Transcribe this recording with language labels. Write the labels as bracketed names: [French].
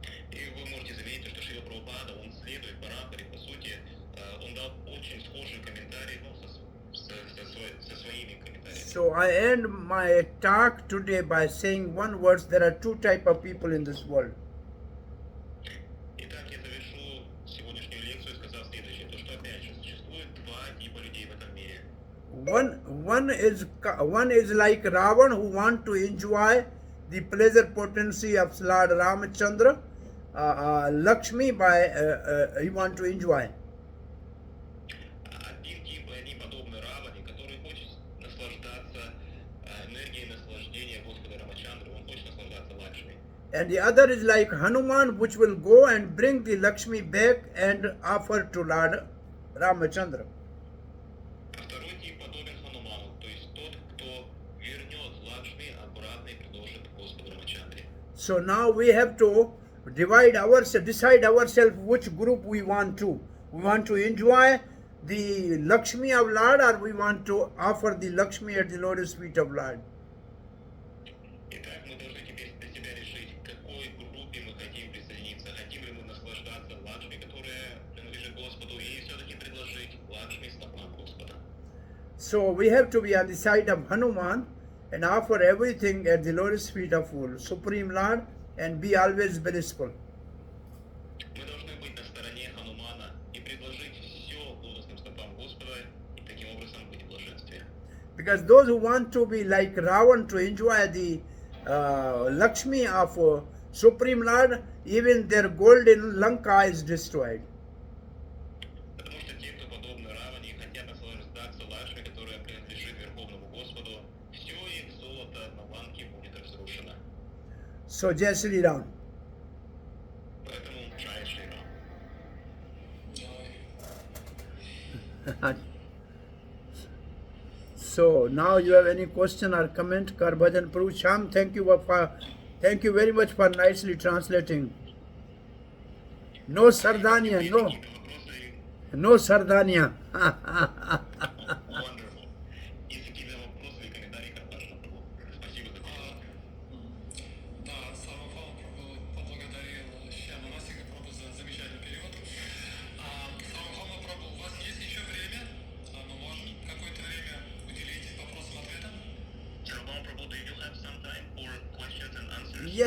[Russian] И вы можете заметить, что Шрила Прабхупада, он следует парампаре, по сути, он дал очень схожие комментарии, ну, со своими комментариями. [English] So I end my talk today by saying one word: there are two types of people in this world. [Russian] Итак, я завершу сегодняшнюю лекцию, сказав следующее, то что опять же существует два типа людей в этом мире. [English] One is like Ravan who want to enjoy the pleasure potency of Lord Ramachandra, Lakshmi he want to enjoy. [Russian] Один тип, они подобны Раване, который хочет наслаждаться энергией наслаждения Господа Рамачандры, он хочет наслаждаться Лакшми. [English] And the other is like Hanuman, which will go and bring the Lakshmi back and offer to Lord Ramachandra. [Russian] А второй тип подобен Хануману, то есть тот, кто вернет Лакшми обратно и предложит Господу Рамачандре. [English] So now we have to decide ourselves which group we want to. We want to enjoy the Lakshmi of Lord, or we want to offer the Lakshmi at the lotus feet of Lord. [Russian] Итак, мы должны теперь для себя решить, к какой группе мы хотим присоединиться. Хотим ли мы наслаждаться Лакшми, которая принадлежит Господу, и все-таки предложить Лакшми стопам Господа. [English] So we have to be on the side of Hanuman and offer everything at the lotus feet of Supreme Lord and be always blissful. [Russian] Мы должны быть на стороне Ханумана и предложить все лотосным стопам Господа, и таким образом быть в блаженстве. [English] Because those who want to be like Ravan to enjoy the Lakshmi of Supreme Lord, even their golden Lanka is destroyed. [Russian] Потому что те, кто подобны Раване и хотят наслаждаться Лакшми, которая принадлежит Верховному Господу, все их золото на ланке будет разрушено. [English] So Jai Sri Ram. [Russian] Поэтому Джай Шри Рам. [English] So So now you have any question or comment? Kar bhajan Prabhu Sham, thank you very much for nicely translating. No Sardania, [Russian] Если [English] no, [Russian] какие-то вопросы, [English] no Sardania. wonderful. [Russian] Если какие-то вопросы или комментарии, Карпашин, Прабу. Спасибо за перевод. Да, Сарвабхаума Прабhu поблагодарил Шьяманасика Прабhu за замечательный перевод. Сарвабхаума Прабhu, у вас есть еще время? Мы можем какое-то время уделить вопросам-ответам? [English] Sarvabhauma Prabhu, do you have some time for questions and answers?